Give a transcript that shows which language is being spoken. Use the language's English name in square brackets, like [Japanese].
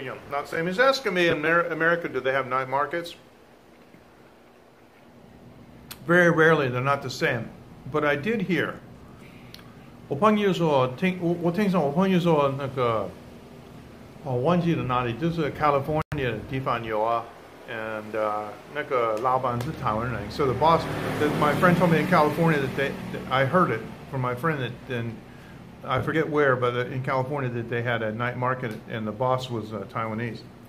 [English] Not the same. He's asking me, in America, do they have night markets? Very rarely, they're not the same. But I did hear. [Chinese] 我朋友说，我听说我朋友说那个，我忘记了哪里，就是 California 的地方有啊。 [English] And [Chinese] 那个老板是台湾人, [English] so the boss, my friend told me in California that I heard it from my friend that then. I forget where, but in California that they had a night market and the boss was Taiwanese.